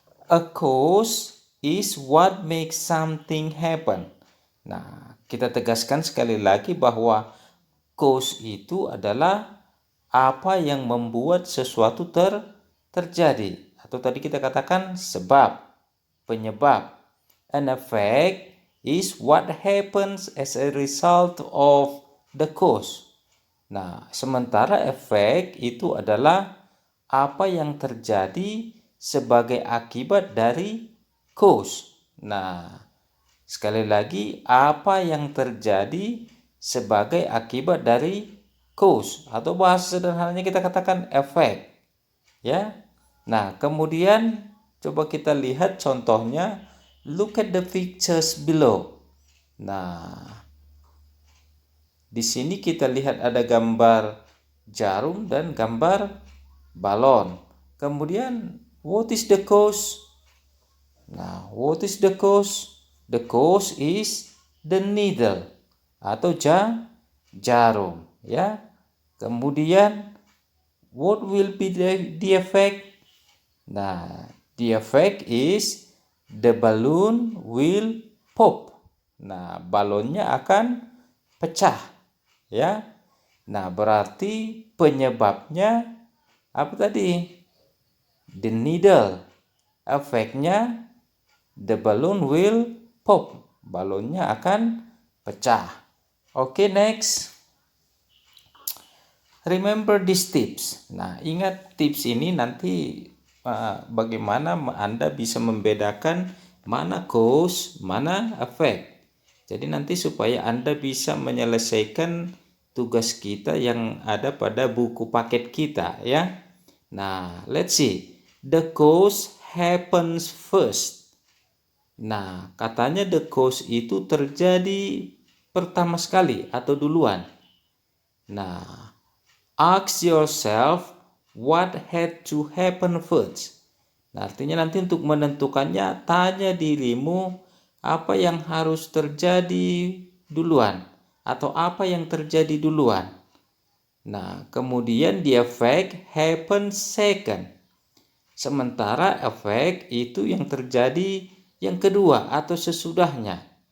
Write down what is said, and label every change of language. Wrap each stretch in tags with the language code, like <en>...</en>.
<en>A cause is what makes something happen.</en> <id>Nah, kita tegaskan sekali lagi bahwa cause itu adalah apa yang membuat sesuatu terjadi. Atau tadi kita katakan sebab, penyebab.</id> <en>An effect is what happens as a result of the cause.</en> <id>Nah, sementara efek itu adalah apa yang terjadi sebagai akibat dari cause. Nah, sekali lagi, apa yang terjadi sebagai akibat dari cause, atau bahasa sederhananya kita katakan efek. Ya. Nah, kemudian coba kita lihat contohnya.</id> <en>Look at the pictures below.</en> <id>Nah, di sini kita lihat ada gambar jarum dan gambar balon. Kemudian,</id> <en>what is the cause? Nah, what is the cause? The cause is the needle</en> <id>atau jarum, ya. Kemudian,</id> <en>what will be the effect? Nah, the effect is the balloon will pop.</en> <id>Nah, balonnya akan pecah, ya. Nah, berarti penyebabnya apa tadi?</id> <en>The needle.</en> <id>Efeknya</id> <en>the balloon will pop.</en> <id>Balonnya akan pecah.</id> <en>Okay, next. Remember these tips.</en> <id>Nah, ingat tips ini nanti bagaimana Anda bisa membedakan mana cause, mana effect. Jadi nanti supaya Anda bisa menyelesaikan tugas kita yang ada pada buku paket kita, ya.</id> <en>Nah, let's see. The cause happens first.</en> <id>Nah, katanya the cause itu terjadi pertama sekali atau duluan. Nah,</id> <en>ask yourself, what had to happen first.</en> <id>Nah, artinya nanti untuk menentukannya, tanya dirimu apa yang harus terjadi duluan atau apa yang terjadi duluan. Nah, kemudian</id> <en>the effect happen second.</en> <id>Sementara efek itu yang terjadi yang kedua atau sesudahnya.</id>